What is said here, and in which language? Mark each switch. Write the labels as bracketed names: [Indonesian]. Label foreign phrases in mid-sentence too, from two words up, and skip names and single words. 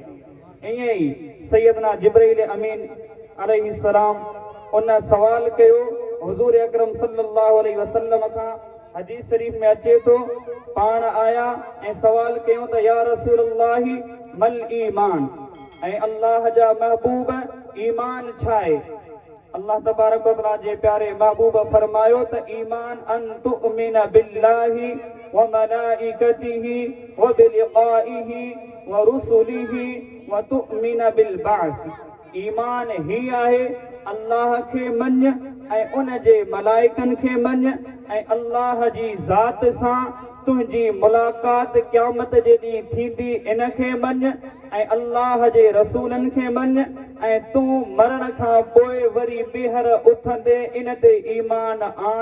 [Sindhi] ईअं ई सैयदना जिब्रील अमीन अलैहिस्सलाम उन सवाल कयो हुज़ूर अकरम [Arabic] صلى الله عليه وسلم [Sindhi] खां, हदीस शरीफ में अचे थो पाण आया ऐं सवाल कयूं त [Arabic] يا رسول الله ما الإيمان, [Sindhi] ऐं अल्लाह जा महबूब ईमान छा आहे? अल्लाह [Arabic] تبارك وتعالى [Sindhi] जे प्यारे महबूब फरमायो त ईमान [Arabic] أن تؤمن بالله وملائكته وبلقائه ورسله وتؤمن بالبعث. [Sindhi] ईमान ही आहे अल्लाह खे मञ ऐं उन जे मलाइकनि खे मञ ऐं अल्लाह जी ज़ात सां तुंहिंजी मुलाक़ात क़यामत जे ॾींहुं थींदी इन खे मञ ऐं अल्लाह जे रसूलनि खे मञ ऐं तूं मरण खां पोइ वरी ॿीहर उथंदे इन ते ईमान आण।